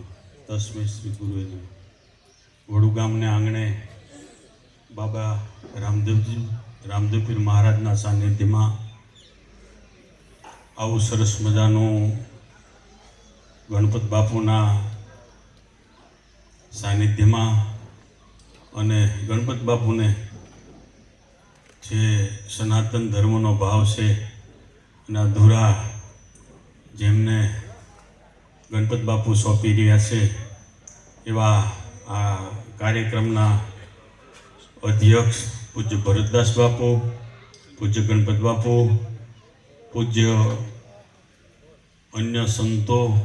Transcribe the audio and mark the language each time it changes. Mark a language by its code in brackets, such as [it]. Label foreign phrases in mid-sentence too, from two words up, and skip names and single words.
[sa] तस्मै श्री गुरुवे नमः। [gu] વડુ ગામને આંગણે બાબા રામદેવપીર મહારાજના સાનિધ્યમાં આવું સરસ મજાનું ગણપત બાપુના સાનિધ્યમાં અને ગણપત બાપુને જે સનાતન ધર્મનો ભાવ છે અને અધૂરા જેમને ગણપત બાપુ સોંપી રહ્યા છે એવા આ કાર્યક્રમના અધ્યક્ષ પૂજ્ય ભરતદાસ બાપુ, પૂજ્ય ગણપત બાપુ, પૂજ્ય અન્ય સંતો